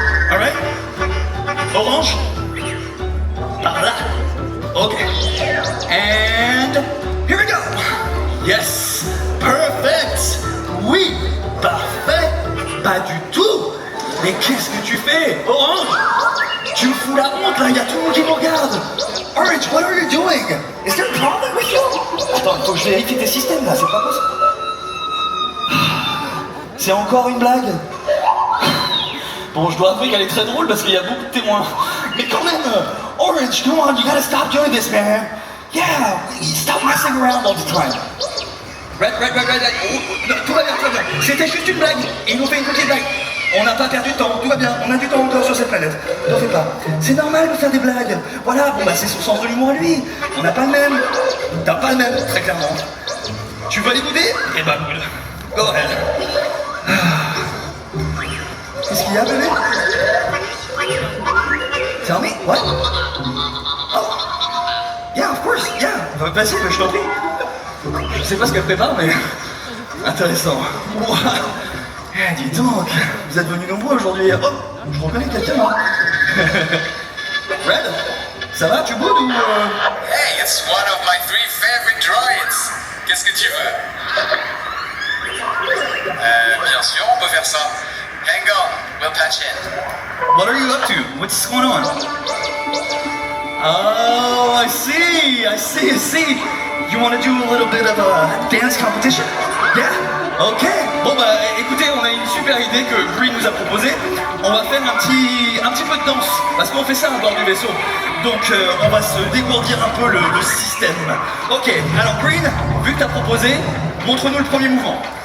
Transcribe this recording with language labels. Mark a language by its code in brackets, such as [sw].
[fr] Alright? Orange? Par là. Ok. [en] And here we go. Yes. [fr] Perfect. Oui. Parfait. Pas du tout. Mais qu'est-ce que tu fais, Orange? Tu me fous la honte là, il y a tout le monde qui me regarde. [en] Orange, what are you doing? Is there a problem with you? [fr] Attends, faut que je vérifie tes systèmes là, c'est pas possible. C'est encore une blague? Bon, je dois avouer qu'elle est très drôle parce qu'il y a beaucoup de témoins. Mais quand même, [en] Orange, come on, you gotta stop doing this, man. Yeah, stop messing around all the time. [fr] Red. Oh, non, tout va bien. C'était juste une blague. Il nous fait une petite blague. On n'a pas perdu de temps, tout va bien. On a du temps encore sur cette planète. T'en fais pas. C'est normal de faire des blagues. Voilà, bon bah c'est son sens de l'humour à lui. On n'a pas le même. T'as pas le même, très clairement. Tu veux aller bouder? Eh bah boule. [en] Go ahead. [fr] Qu'est-ce qu'il y a, bébé? [en] Tell me, what? Oh. Yeah, of course, yeah. [fr] Vas-y, je t'en prie. Je sais pas ce qu'elle prépare, mais... Intéressant. Wow. Eh, dis donc, vous êtes venus nombreux aujourd'hui. Oh, je reconnais quelqu'un, là. Red, ça va, tu boudes ou... [en] Hey, it's one of my 3 favorite droids. [fr] Qu'est-ce que tu veux? Bien sûr, on peut faire ça. [en] Hang on, we'll patch in. What are you up to? What's going on? Oh, I see. You want to do a little bit of a dance competition? Yeah? Ok. [fr] Bon bah écoutez, on a une super idée que Green nous a proposée. On va faire un petit peu de danse, parce qu'on fait ça à bord du vaisseau. Donc on va se dégourdir un peu le système. Ok, alors Green, vu que t'as proposé, montre-nous le premier mouvement.